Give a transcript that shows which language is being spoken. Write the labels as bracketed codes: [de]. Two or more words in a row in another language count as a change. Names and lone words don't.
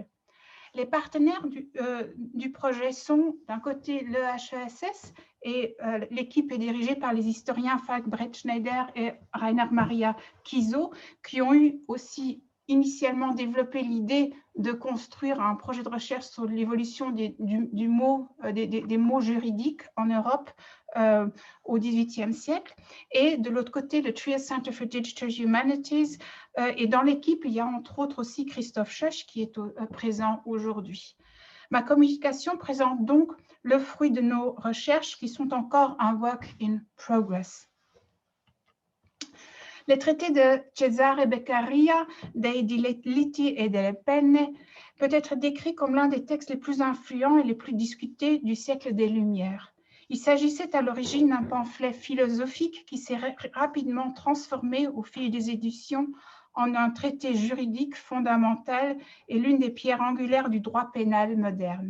[fr] Les partenaires du projet sont d'un côté le HESS et l'équipe est dirigée par les historiens Falk Bretschneider et Rainer Maria Kiso qui ont eu aussi initialement développé l'idée de construire un projet de recherche sur l'évolution des mots juridiques en Europe au XVIIIe siècle. Et de l'autre côté, le Trier Center for Digital Humanities. Et dans l'équipe, il y a entre autres aussi Christophe Scheuch qui est présent aujourd'hui. Ma communication présente donc le fruit de nos recherches qui sont encore un [en] work in progress. [fr] Les traités de Cesare Beccaria, [it] dei delitti e delle penne, [fr] peut être décrit comme l'un des textes les plus influents et les plus discutés du siècle des Lumières. Il s'agissait à l'origine d'un pamphlet philosophique qui s'est rapidement transformé au fil des éditions en un traité juridique fondamental et l'une des pierres angulaires du droit pénal moderne.